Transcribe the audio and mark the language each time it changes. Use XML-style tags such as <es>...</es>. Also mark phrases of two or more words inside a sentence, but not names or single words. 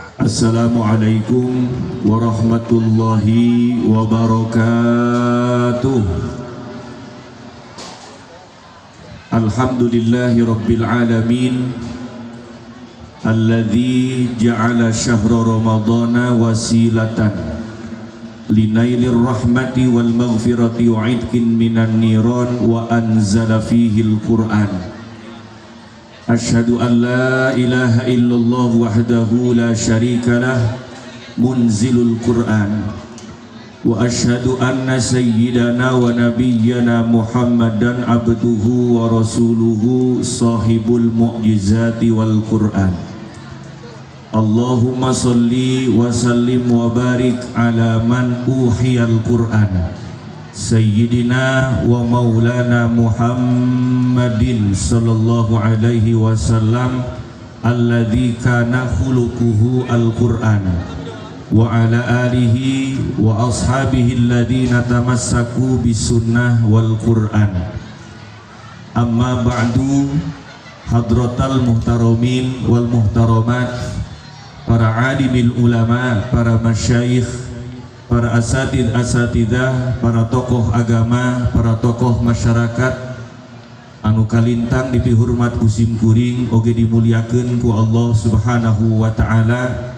<ar>السلام عليكم ورحمة الله وبركاته. الحمد لله رب العالمين, الذي جعل شهر رمضان وسيلة لنيل الرحمة والمغفرة وعتق من النيران وأنزل فيه القرآن. أشهد أن لا إله إلا الله وحده لا شريك له منزل القرآن, وأشهد أن سيدنا ونبينا محمدا عبده ورسوله صاحب المعجزة والقرآن. اللهم صل وسلم وبارك على من أوحي القرآن سيدنا ومولانا محمد صلى الله عليه وسلم الذي كان خلقه القرآن وعلى آله وأصحابه الذين تمسكوا بالسنة والقرآن. أما بعد حضرات المحترمين والمحترمات,</ar> <su>para</su> <ar>عالمي العلماء,</ar> <su>para masyayikh, para asatidah, para tokoh agama, para tokoh masyarakat anu kalintang dipihormat kusim kuring oge dimuliakeun ku</su> <ar>الله سبحانه وتعالى.</ar>